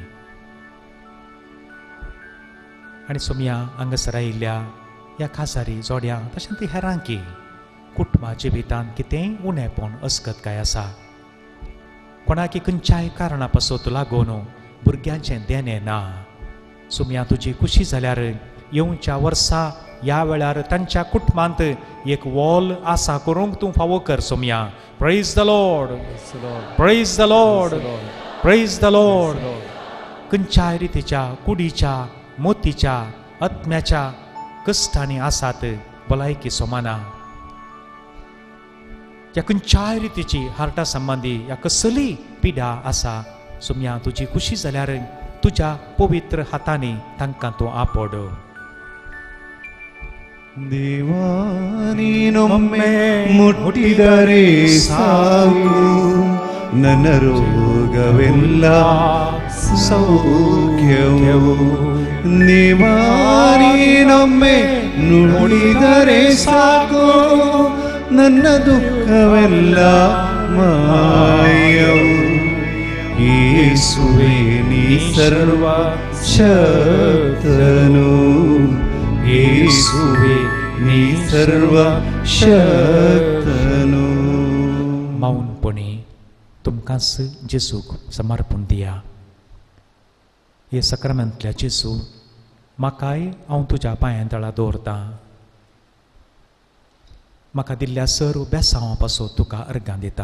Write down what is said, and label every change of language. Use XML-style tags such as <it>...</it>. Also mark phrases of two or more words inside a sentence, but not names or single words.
<kok>आनी सोमया हांगासर आयिल्ल्या ह्या काजारी जोड्यां तशें ती हेरांकी कुटुंबा जिवितांत कितेंय उणेपण अस्कत काय आसा. कोणाकी खंयच्याय कारणा पासत लागून भुरग्यांचें देणें ना. सोमया तुजी खुशी जाल्यार येवच्या वर्सा ह्या वेळार तांच्या कुटुंबांत एक वॉल आसा करूंक तूं फावो कर सोमया.</kok> <en>praise the Lord, praise the Lord, praise the Lord.</en> <kok>खंयच्याय रितीच्या कुडीच्या मोतीच्या आत्म्याच्या कश्टांनी आसात भलायकी सोमाना. ह्या खंयच्याय रितीची हार्टा संबंदी ह्या कसली पिडा आसा सोमया तुजी खुशी जाल्यार तुज्या पवित्र हातांनी तांकां तूं आपड.</kok> <kn>ದೇವಾನೀನೊಮ್ಮೆ ಮುಟ್ಟಿದರೆ ಸಾಕು, ನನ್ನ ರೋಗವೆಲ್ಲ ಸೌಖ್ಯವು. ದೇವಾನೀನೊಮ್ಮೆ ನುಡಿದರೆ ಸಾಕು, ನನ್ನ ದುಃಖವೆಲ್ಲ ಮಾಯವು. ಯೇಸುವೇ ನೀ ಸರ್ವ ಶಕ್ತನು, ಯೇಸುವೇ ನೀ ಸರ್ವ ಶಕ್ತನು.</kn> <kok>मौनपणी तुमकांच जेजूक समर्पण दिया. हे सक्रामेंतल्या जेजू म्हाकाय हांव तुज्या पांयां तळा दवरतां. म्हाका दिल्ल्या सर्व बेसांवा पासत तुका अर्गां दितां.</kok>